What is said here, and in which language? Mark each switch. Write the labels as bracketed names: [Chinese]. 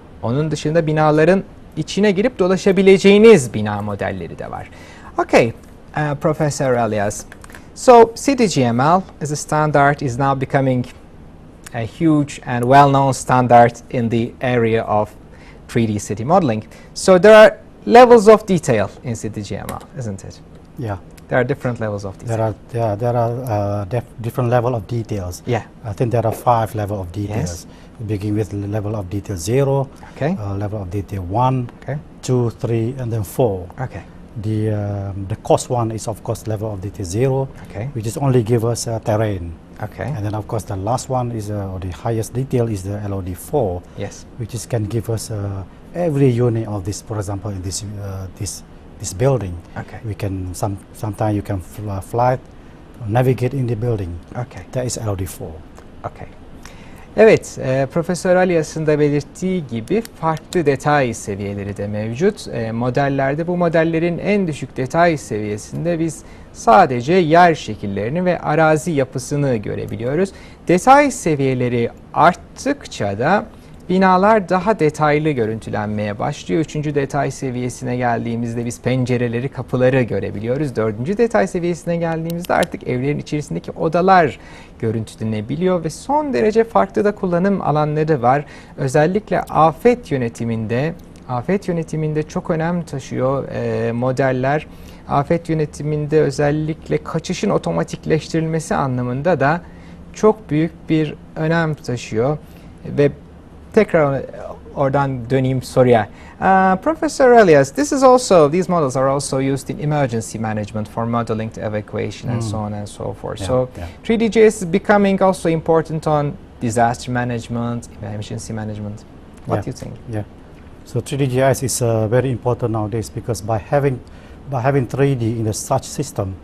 [Turkish] Onun dışında binaların içine girip dolaşabileceğiniz bina modelleri de var. [English] Okay, Professor Alyas. So CityGML as a standard is now becoming a huge and well-known standard in the area of 3D city modeling. So there are levels of detail in CityGML, isn't it? Yeah. There are different levels of detail. There are different level of details. Yeah. I think there are 5 level of details. Yes. Begin with level of detail 0, Okay. level of detail 1, Okay. 2, 3, and then 4. Okay. The cost one is of course level of detail 0, Okay. which is only give us terrain. Okay. And then of course the last one is or the highest detail is the LOD 4, Yes. which is can give us every unit of this. For example, in this this building, Okay. we can sometimes you can fly, navigate in the building. Okay. That is LOD 4. Okay. [Turkish] Evet, Profesör Alias'ın da belirttiği gibi farklı detay seviyeleri de mevcut. Modellerde bu modellerin en düşük detay seviyesinde biz sadece yer şekillerini ve arazi yapısını görebiliyoruz. Detay seviyeleri arttıkça da binalar daha detaylı görüntülenmeye başlıyor. 3. detay seviyesine geldiğimizde biz pencereleri, kapıları görebiliyoruz. 4. detay seviyesine geldiğimizde artık evlerin içerisindeki odalar görüntülenebiliyor ve son derece farklı da kullanım alanları var. Özellikle afet yönetiminde çok önem taşıyor modeller. Afet yönetiminde özellikle kaçışın otomatikleştirilmesi anlamında da çok büyük bir önem taşıyor ve tekrar oradan döneyim soruya. [English] Professor Elias, these models are also used in emergency management for modeling to evacuation and so on and so forth. Yeah, So yeah. 3DGIS is becoming also important on disaster management, emergency management. What do you think? Yeah. So 3D GIS is very important nowadays because by having 3D in such system,